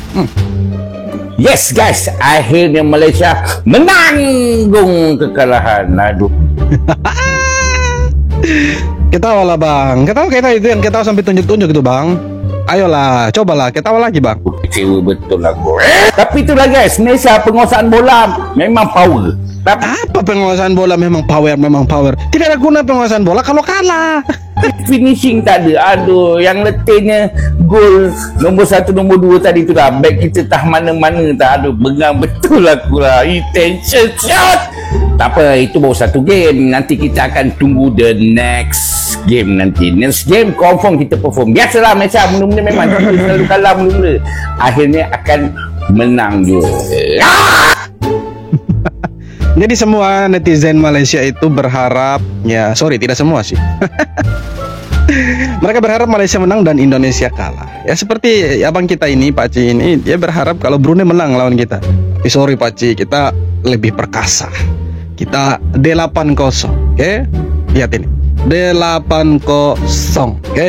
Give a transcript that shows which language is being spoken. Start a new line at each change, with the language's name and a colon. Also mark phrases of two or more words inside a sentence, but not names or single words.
English: Yes guys,
Malay: akhirnya Malaysia menanggung kekalahan. Aduh. Ketawa lah bang, ketawa kita itu yang ketawa sampai tunjuk-tunjuk itu bang. Ayolah, cobalah ketawa lagi bang. Kecewa betul aku. Tapi itulah guys, Malaysia penguasaan bola memang power. Tapi Apa penguasaan bola memang power. Tidak ada guna penguasaan bola kalau kalah. finishing tak ada. Aduh, yang letihnya gol nombor 1, nombor 2 tadi tu dah. Back kita tak mana-mana tak. Aduh, bengang betul aku lah.
English: Intention shot.
Malay: Tak apa, itu baru satu game. Nanti kita akan tunggu
English: the next game
Malay: nanti.
English: Next game
Malay: confirm kita perform. Biasalah Malaysia mula-mula memang kita selalu kalah mula-mula. Akhirnya akan menang juga. Jadi semua netizen Malaysia itu berharap, ya sorry tidak semua sih. Mereka berharap Malaysia menang dan Indonesia kalah. Ya seperti abang kita ini, Pak Ci ini, dia berharap kalau Brunei menang lawan kita. Tapi sorry Pak Ci, kita lebih perkasa. Kita D8-0, oke? Lihat ini, D8-0, oke?